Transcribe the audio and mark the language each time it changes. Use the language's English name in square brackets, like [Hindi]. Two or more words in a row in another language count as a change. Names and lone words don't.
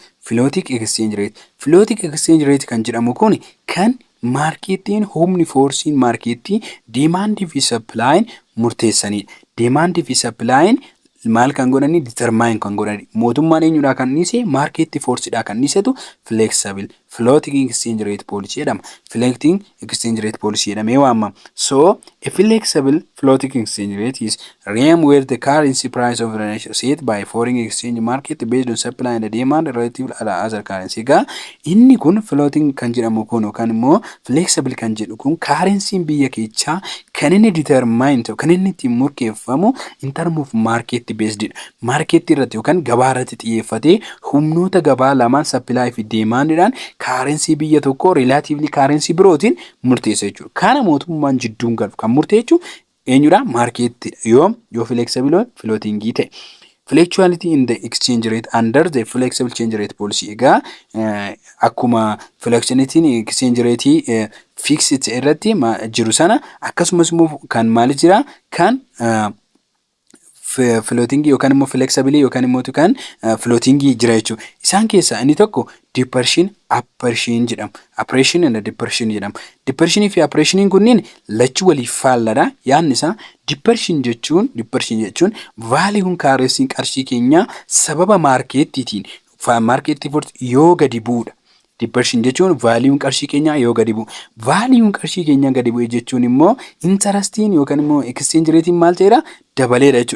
[English] Floating exchange rate [Oromo] kan jedhamu kun kan markeetiin humni forsiin markeetii demand fi supply murteessanidha. Demand fi supply maal kan godhani determine kan godhani. Mootummaan eenyudha kan dhiise markeetii forsidha kan dhiisetu [English] flexible floating exchange rate policy [Oromo] jedhama. [English] Floating exchange rate policy [Oromo] jedhamee waamama. [English] So a flexible floating exchange rate is realm where the currency price of the nation set by foreign exchange market based on supply and demand relative to other currency. [Oromo] Egaa inni kun floating kan jedhamu kun yookaan immoo flexible kan jedhu kun currency biyya keessaa kan inni determine ta'u kan inni ittiin murteeffamu [English] in term of market based [Oromo] dha. Market irratti yookaan gabaa irratti xiyyeeffatee humnoota gabaa lamaan supply fi demandidhaan currency biyya tokko relatively currency birootiin murteessa jechuudha. Kana mootummaan jidduun galu kan murteessu eenyudha? Market yoo [English] flexible floating [Oromo] ta'e. [English] Fluctuality in the exchange rate under the flexible exchange rate policy. [Oromo] Egaa akkuma [English] fluctuating exchange rate [Oromo] fixed irratti jiru sana akkasumas immoo kan maal jira kan floating yookaan immoo flexible yookaan immoo kan floating jira jechuudha. Isaan keessaa inni tokko [English] depression appression [Oromo] jedhama. [English] Appression and depression [Oromo] jedhama. Depression fi appression kunniin lachuu waliif faalladha. Yaadni isaa depression jechuun value'n currency qarshii keenya sababa markeetiitiin markeetii yoo gadi bu'udha. Depression jechuun value'n qarshii keenya yoo gadi bu'u. Value'n qarshii keenya gadi bu'e jechuun immoo interestiin yookaan immoo exchange ratein maal ta'eera dabaleera jechuudha.